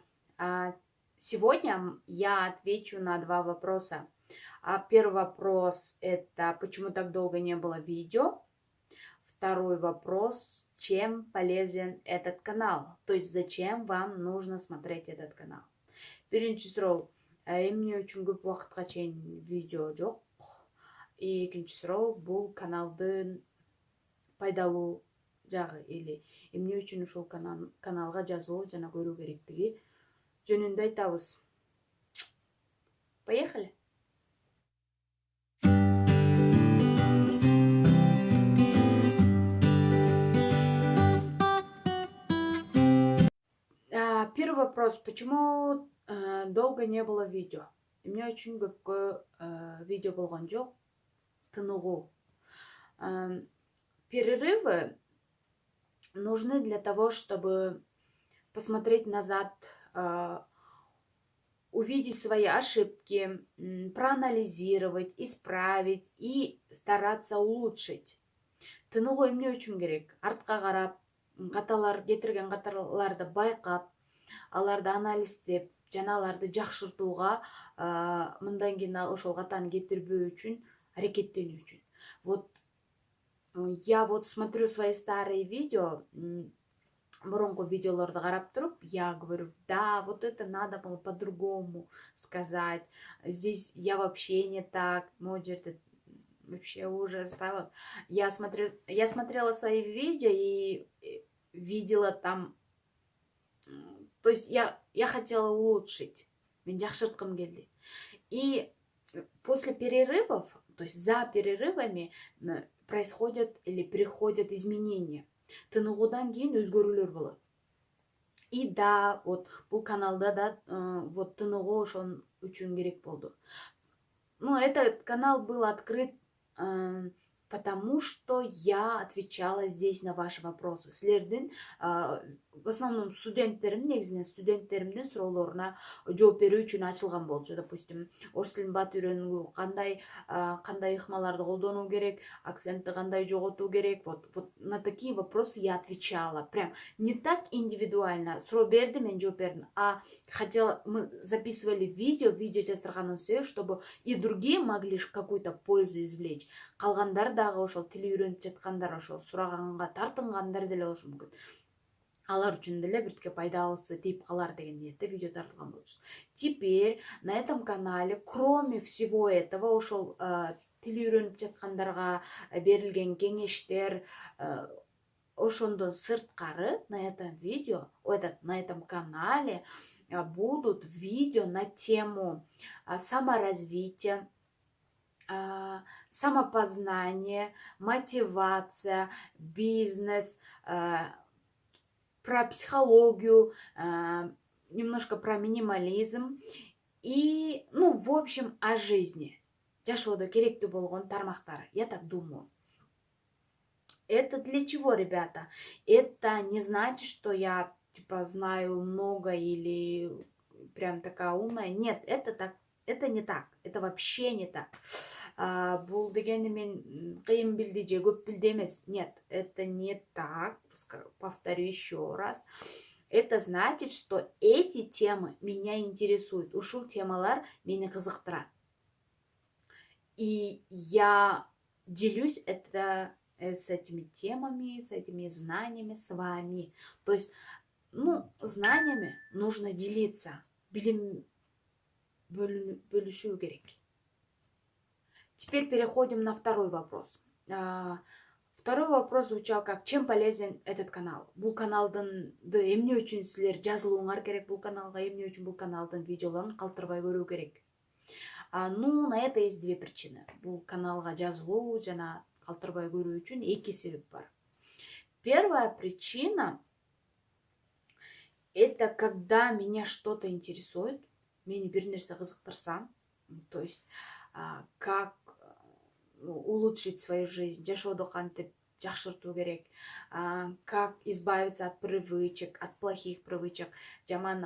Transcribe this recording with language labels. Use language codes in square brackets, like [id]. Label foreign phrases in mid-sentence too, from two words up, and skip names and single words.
[ru] Сегодня я отвечу на два вопроса. Первый вопрос – это почему так долго не было видео. Второй вопрос – чем полезен этот канал? То есть зачем вам нужно смотреть этот канал? [ky] Биринчи суроо, эмне үчүн көп убакытка чейин видео жок? Экинчи суроо, бул каналдын пайдалуу жагы или эмне үчүн ушул каналга жазылуу жана көрүү керектиги жөнүндө айтабыз. [ru] Поехали! Первый вопрос. Почему долго не было видео? [ky] Эмне үчүн көпкө видео болгон жок? Тыныгуу. [ru] Перерывы нужны для того, чтобы посмотреть назад, увидеть свои ошибки, проанализировать, исправить и стараться улучшить. [ky] Тыныгуу эмне үчүн керек? Артка карап, кетирген каталарды байкап, аларды анализдеп, жана аларды жакшыртууга, мындан кийин ошол катаны кетирбөө үчүн аракеттенүү үчүн. [ru] Я смотрю свои старые видео, [ky] мурунку видеолорду карап туруп, [ru] я говорю, да, вот это надо было по-другому сказать, здесь я вообще не так, это вообще ужас. Да? Я смотрела свои видео и видела там, то есть я хотела улучшить, [ky] мен жакшырткым келди. [ru] И после перерывов, то есть за перерывами происходят или приходят изменения. [ky] Тыныгуудан кийин өзгөрүүлөр болот. И да, бул каналда да тыныгуу ошон үчүн керек болду. [ru] Этот канал был открыт потому, что я отвечала здесь на ваши вопросы. [ky] Силердин [ru] в основном [ky] студенттеримдин суроолоруна жооп берүү үчүн ачылган болчу. Допустим, орус тилин бат үйрөнүүгө кандай ыкмаларды колдонуу керек, акцентти кандай жоготуу керек. [ru] На такие вопросы я отвечала. Прям не так индивидуально. [ky] Суроо берди, мен жооп бердим. [ru] Мы записывали видео [ky] жаздырганын себеби, [ru] чтобы и другие могли какую-то пользу извлечь. [ky] Калгандар дагы ошол тил үйрөнүп жаткандар, ошол сураганга тартынгандар деле болушу мүмкүн. Алар үчүн деле биртке пайдалысы тийип калар деген ниетте видео тартылган болчу. [ru] Теперь на этом канале, кроме всего этого, [ky] ошол тил үйрөнүп жаткандарга берилген кеңештер, ошондон сырткары [ru] на этом канале будут видео на тему саморазвития, самопознание, мотивация, бизнес, про психологию, немножко про минимализм и, в общем, о жизни. [ky] Жашоодо керектүү болгон тармактар, [ru] я так думаю. Это для чего, ребята? Это не значит, что я знаю много или прям такая умная. Нет, это не так. Это вообще не так. [ky] Бул дегенди мен кыйын билди же көп билди эмес. [ru] Нет, это не так. Повторю еще раз. Это значит, что эти темы меня интересуют. [ky] Ушул темалар мени кызыктырат. [ru] И я делюсь с этими темами, с этими знаниями с вами. То есть, знаниями нужно делиться. [ky] Билим бөлүшүү керек. [ru] Теперь переходим на второй вопрос. Второй вопрос звучал как: чем полезен этот канал? [ky] Бул каналдын эмне үчүн силер жазылууңар керек бул каналга, эмне үчүн бул каналдын видеолорун калтырбай көрүү керек? [ru] На это есть две причины. [ky] Бул каналга жазылуу жана калтырбай көрүү үчүн эки себеп бар. [ru] Первая причина — это когда меня что-то интересует, [ky] мени бир нерсе кызыктырса, [ru] то есть как улучшить свою жизнь, [ky] жашоодо кантип жакшыртуу керек, [ru] как избавиться от привычек, от плохих привычек, [ky] жаман